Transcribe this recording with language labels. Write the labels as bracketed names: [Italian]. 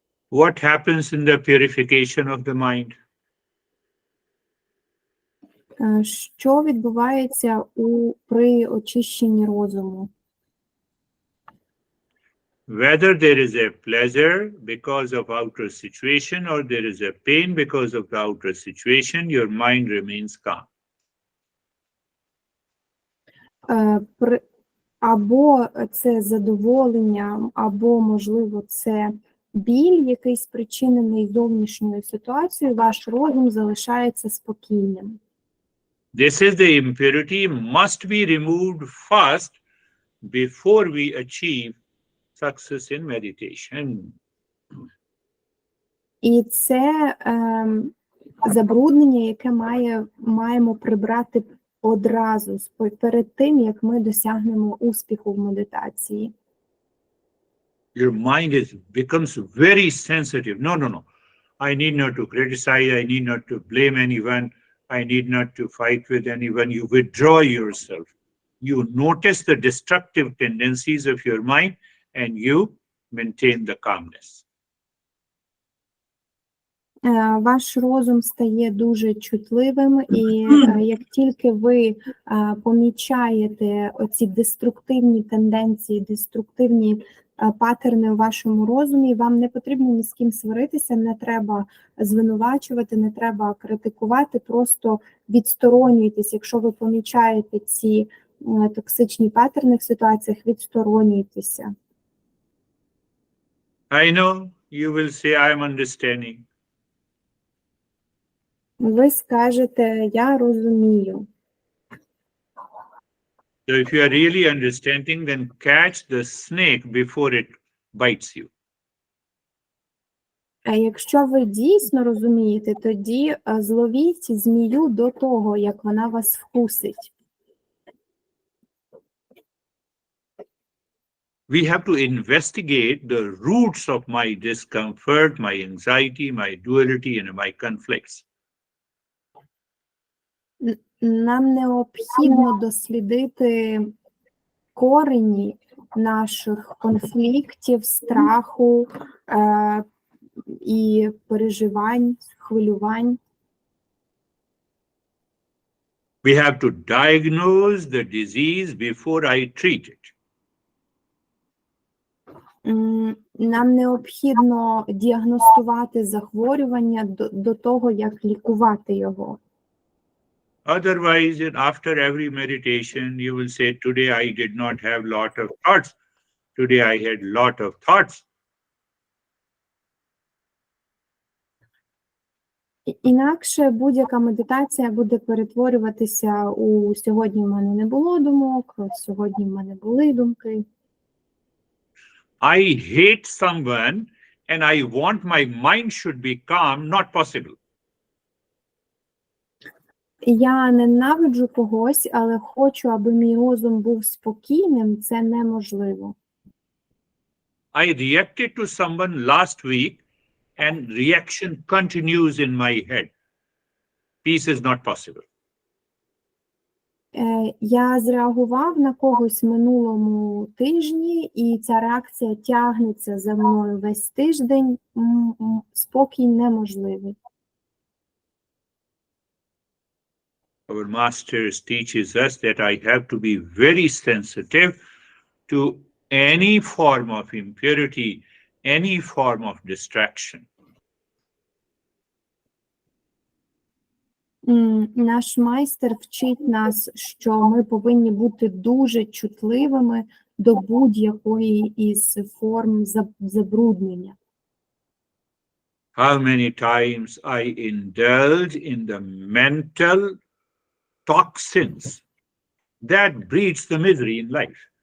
[English] What happens in the purification of the mind? [Ukrainian] Що відбувається при очищенні розуму? [English] Whether there is a pleasure because of outer situation or there is a pain because of the outer situation, your mind remains calm. [Ukrainian] Або це задоволення, або, можливо, це біль, який спричинений зовнішньою ситуацією, ваш розум залишається спокійним. [English] This is the impurity must be removed first before we achieve success in meditation. [Ukrainian] І це забруднення, яке маємо прибрати одразу, перед тим, як ми досягнемо успіху в медитації. [English] Your mind becomes very sensitive. No. I need not to criticize. I need not to blame anyone. I need not to fight with anyone. You withdraw yourself. You notice the destructive tendencies of your mind and you maintain the calmness. [Ukrainian] Ваш розум стає дуже чутливим, і як тільки ви помічаєте оці деструктивні тенденції, деструктивні паттерни у вашому розумі, вам не потрібно ні з ким сваритися, не треба звинувачувати, не треба критикувати, просто відсторонюйтесь. Якщо ви помічаєте ці токсичні паттерни в ситуаціях, відсторонюйтеся. [English] I know you will say I am understanding. [Ukrainian] Ви скажете, я розумію. [English] So if you are really understanding, then catch the snake before it bites you. [Ukrainian] А якщо ви дійсно розумієте, тоді зловіть змію до того, як вона вас вкусить. [English] We have to investigate the roots of my discomfort, my anxiety, my duality, and my conflicts. [Ukrainian] Нам необхідно дослідити корені наших конфліктів, страху і переживань, хвилювань. [English] We have to diagnose the disease before I treat it. [Ukrainian] Нам необхідно діагностувати захворювання до того, як лікувати його. [English] Otherwise, after every meditation, you will say, today I did not have lot of thoughts. Today I had lot of thoughts. [Ukrainian] Інакше будь-яка медитація буде перетворюватися у сьогодні в мене не було думок, сьогодні в мене були думки. [English] I hate someone and I want my mind should be calm, not possible. [Ukrainian] Я ненавиджу когось, але хочу, аби мій розум був спокійним, це неможливо. [English] I reacted to someone last week and reaction continues in my head. Peace is not possible. [Ukrainian] Я зреагував на когось минулому тижні, і ця реакція тягнеться за мною весь тиждень. Спокій неможливий. [English] Our masters teaches us that I have to be very sensitive to any form of impurity, any form of distraction. [Ukrainian] Наш майстер вчить нас, що ми повинні бути дуже чутливими до будь-якої із форм забруднення. [English] How many times I indulge in the mental toxins that breeds the misery in life.